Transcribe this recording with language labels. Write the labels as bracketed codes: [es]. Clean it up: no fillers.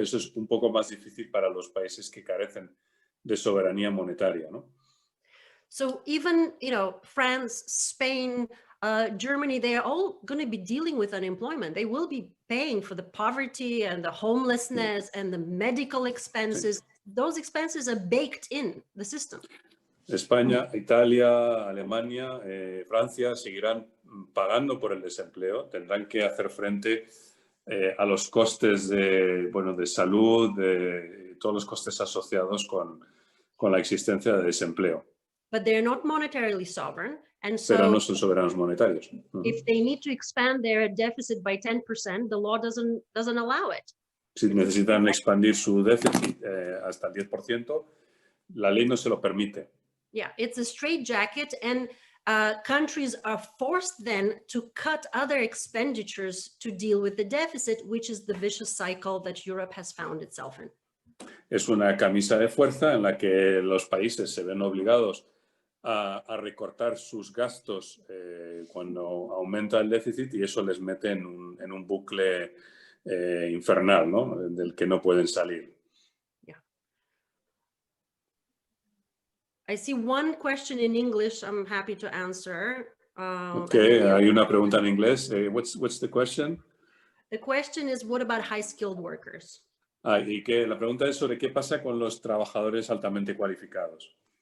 [es] Eso es un poco más difícil para los países que carecen de soberanía monetaria, ¿no? [en] So even, France, Spain, Germany, they are all going to be dealing with unemployment. They will be paying for the poverty and the homelessness and the medical expenses. Those expenses are baked in the system. [es] España, Italia, Alemania, Francia seguirán pagando por el desempleo, tendrán que hacer frente a los costes de salud, de todos los costes asociados con la existencia de desempleo. [en] But they're not monetarily sovereign, and so [es] pero no son soberanos monetarios. [en] if they need to expand their deficit by 10%, the law doesn't allow it. [es] Si necesitan expandir su déficit hasta el 10%, la ley no se lo permite. [en] Yeah, it's a straitjacket, and countries are forced then to cut other expenditures to deal with the deficit, which is the vicious cycle that Europe has found itself in. [es] Es una camisa de fuerza en la que los países se ven obligados a recortar sus gastos cuando aumenta el déficit, y eso les mete en un bucle infernal, ¿no? Del que no pueden salir. [en] Yeah. I see one question in English I'm happy to answer. [es] Okay, hay una pregunta en inglés. [en] What's the question? The question is, what about high-skilled workers? [es] Y que la pregunta es sobre qué pasa con los trabajadores altamente cualificados.